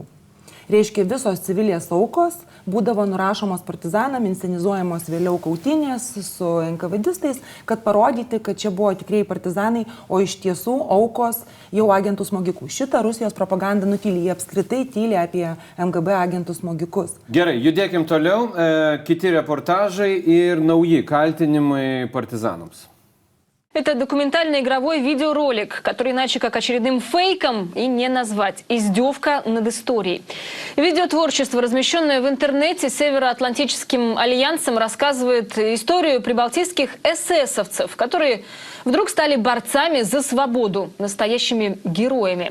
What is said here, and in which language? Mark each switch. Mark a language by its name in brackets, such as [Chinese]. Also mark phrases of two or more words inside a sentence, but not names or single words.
[Lithuanian] Reiškia, visos civilės aukos būdavo nurašomos partizanam, inscenizuojamos vėliau kautynės su NKVDistais, kad parodyti, kad čia buvo tikrai partizanai, o iš tiesų aukos jau agentų smogikų. Šitą Rusijos propaganda nutyli, jie apskritai tyli apie MGB agentų smogikus. Gerai, judėkim toliau. Kiti reportažai ir nauji kaltinimai partizanams. [Russian] Это документальный игровой видеоролик, который иначе как очередным фейком и не назвать. Издевка над историей. Видеотворчество, размещенное в интернете Североатлантическим альянсом, рассказывает историю прибалтийских эсэсовцев, которые вдруг стали борцами за свободу, настоящими героями.